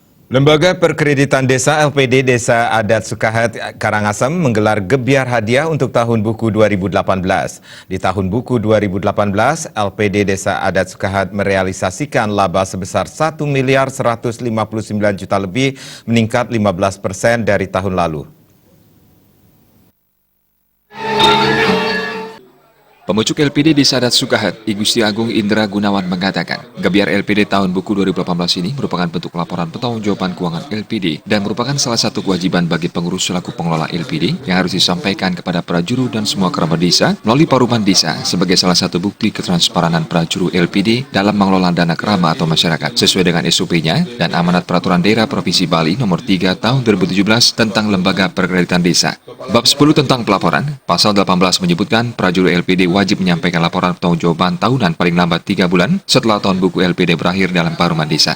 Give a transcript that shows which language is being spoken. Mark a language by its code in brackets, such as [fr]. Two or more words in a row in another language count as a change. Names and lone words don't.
[id] Lembaga Perkreditan Desa LPD Desa Adat Sukahat Karangasem menggelar gebyar hadiah untuk tahun buku 2018. Di tahun buku 2018, LPD Desa Adat Sukahat merealisasikan laba sebesar 1 miliar 159 juta lebih, meningkat 15% dari tahun lalu. Pemucuk LPD Desa Adat Sukahat, I Gusti Agung Indra Gunawan mengatakan, gebyar LPD tahun buku 2018 ini merupakan bentuk laporan pertanggungjawaban keuangan LPD dan merupakan salah satu kewajiban bagi pengurus selaku pengelola LPD yang harus disampaikan kepada prajuru dan semua kerabat desa melalui Paruman Desa sebagai salah satu bukti ketransparanan prajuru LPD dalam mengelola dana kerama atau masyarakat sesuai dengan SOP-nya dan amanat Peraturan Daerah Provinsi Bali Nomor 3 Tahun 2017 tentang Lembaga Perkreditan Desa. Bab 10 tentang pelaporan, Pasal 18 menyebutkan prajuru LPD wajib menyampaikan laporan pertanggungjawaban tahunan paling lambat 3 bulan setelah tahun buku LPD berakhir dalam Paruman Desa.